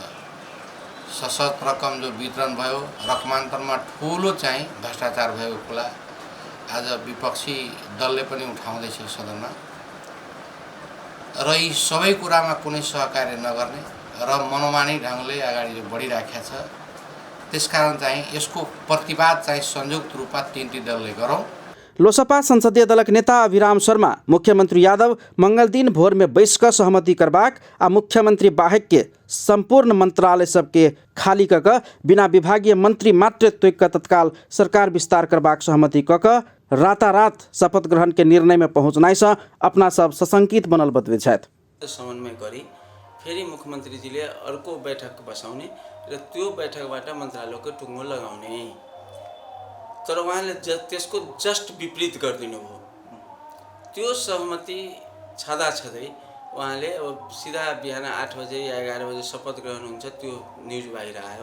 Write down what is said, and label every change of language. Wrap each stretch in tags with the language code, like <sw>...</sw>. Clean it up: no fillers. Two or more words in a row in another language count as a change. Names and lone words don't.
<ne>सशस्त्र रकम जो वितरण भयो, रकमान्तरमा ठुलो चाहिँ भ्रष्टाचार भएको कुरा आज विपक्षी दलले पनि उठाउँदैछ सदनमा र यी सबै कुरामा कुनै सहकार्य नगर्ने र मनोमानी ढङ्गले अगाडि जो बढिराखेको छ, त्यसकारण चाहिँ यसको प्रतिवाद चाहिँ संयुक्त रूपमा तीन दलले गरौँ।</ne> <mai>लोसपा संसदीय दलक नेता अभिराम शर्मा मुख्यमंत्री यादव मंगल दिन भोर में बैस कर सहमति करबाक आ मुख्यमंत्री बाहेक के संपूर्ण मंत्रालय सबके खाली कऽ बिना विभागीय मंत्री मात्र तोक तत्काल सरकार विस्तार करबाक सहमति कऽ रातारात शपथ ग्रहण के निर्णय में पहुँचनाइ से अपना सब सशंकित बनल बतबै छथि।</mai> <ne>समन्वय गरी फेरि मुख्यमन्त्रीजीले अर्को बैठक बसाउने र त्यो बैठकबाट मन्त्रालयको टुङ्गो लगाउने तर उहाँले त्यसको जस्ट विपरीत गरिदिनु भयो। त्यो सहमति छँदै उहाँले अब सिधा बिहान 8 बजे या 11 बजे शपथ ग्रहण हुन्छ, त्यो न्युज बाहिर आयो।</ne>